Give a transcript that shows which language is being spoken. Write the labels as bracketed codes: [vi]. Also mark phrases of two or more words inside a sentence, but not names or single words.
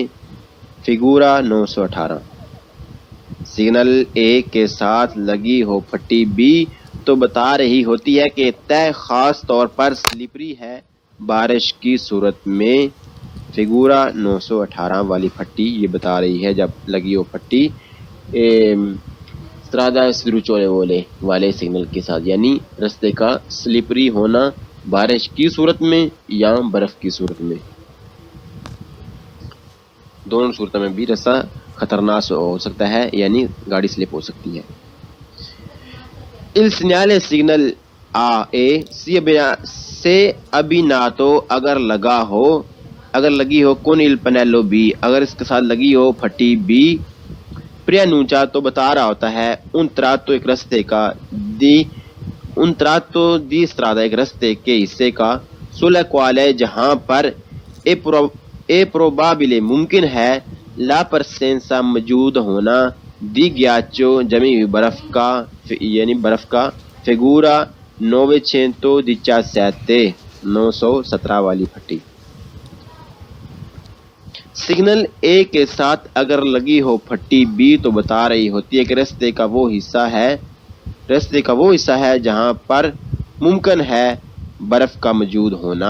[ur] فگورا 918 سگنل اے کے ساتھ لگی ہو پھٹی بی تو بتا رہی ہوتی ہے کہ طے خاص طور پر سلپری ہے بارش کی صورت میں۔ فگورا 918 والی پھٹی یہ بتا رہی ہے جب لگی ہو پھٹی [it] strada sdrucciolevole [ur] والے سگنل کے ساتھ، یعنی رستے کا سلپری ہونا بارش کی صورت میں یا برف کی صورت میں، دونوں صورتوں میں بھی رستہ خطرناک ہو سکتا ہے، یعنی گاڑی سلپ ہو سکتی ہے۔ [it] Il segnale [ur] signal A سے ابھی نہ تو اگر لگی ہو [it] con il pannello B [ur] اگر اس کے ساتھ لگی ہو پھٹی بی preannuncia تو بتا رہا ہوتا ہے [it] un tratto [ur] ایک رستے کا [it] di strada [ur] ایک رستے کے حصے کا [it] sulla quale [ur] جہاں پر [it] è probabile [ur] ممکن ہے [it] la presenza [ur] موجود ہونا [it] di ghiaccio [ur] جمی ہوئی برف کا یعنی برف کا۔ figura 917 والی پھٹی۔ سگنل اے کے ساتھ اگر لگی ہو پھٹی بی تو بتا رہی ہوتی ہے کہ رستے کا وہ حصہ ہے جہاں پر ممکن ہے برف کا موجود ہونا۔